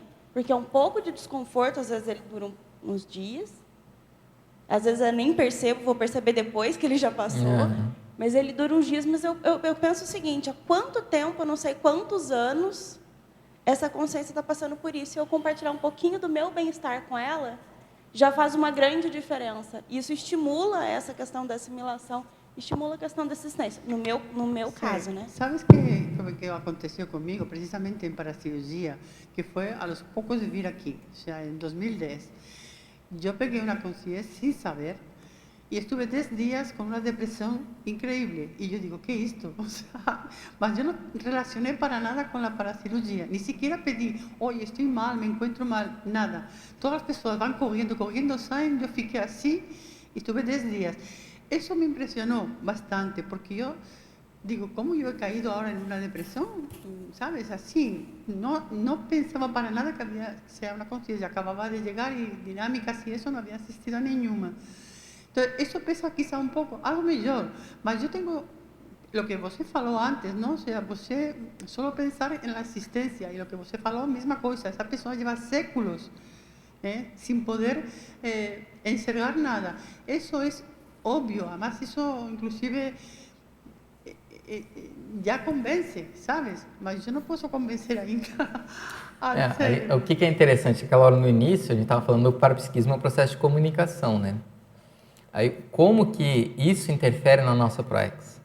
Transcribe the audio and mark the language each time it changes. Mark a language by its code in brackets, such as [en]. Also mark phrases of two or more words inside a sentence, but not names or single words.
[pt] Porque é um pouco de desconforto, às vezes ele dura uns dias, às vezes eu nem percebo, vou perceber depois que ele já passou, mas ele dura uns dias, mas eu penso o seguinte, há quanto tempo, eu não sei quantos anos, essa consciência está passando por isso, e eu compartilhar um pouquinho do meu bem-estar com ela, já faz uma grande diferença. Isso estimula essa questão da assimilação, estimula a questão da assistência, no meu caso, né? [es] ¿Sabes qué [pt] aconteceu comigo, [es] precisamente en paracirugía, [pt] que foi [es] a los pocos de vir aqui, o sea, en 2010? Yo pegué una conciencia sin saber y estuve 10 días con una depresión increíble. Y yo digo, ¿qué es esto? O sea, mas yo no relacioné para nada con la paracirugía. Ni siquiera pedí, oye, estoy mal, me encuentro mal, nada. Todas las personas van corriendo, saben, yo fiqué así y estuve 10 días. Eso me impresionó bastante porque yo digo, ¿cómo yo he caído ahora en una depresión? ¿Sabes? Así, no pensaba para nada que había sea una conciencia. Acababa de llegar y dinámicas y eso no había asistido a ninguna. Entonces, eso pesa quizá un poco, algo mejor. Mas yo tengo lo que [pt] você falou antes, [es] ¿no? O sea, você solo pensar en la asistencia y lo que [pt] você falou, [es] misma cosa. Esa persona lleva séculos sin poder enxergar nada. Eso es obvio, además eso inclusive [pt] já convence, [es] sabes? [pt] Mas eu não posso convencer ainda. O que é interessante, aquela hora no início, a gente estava falando do parapsiquismo é um processo de comunicação, né? Aí, como que isso interfere na nossa proex?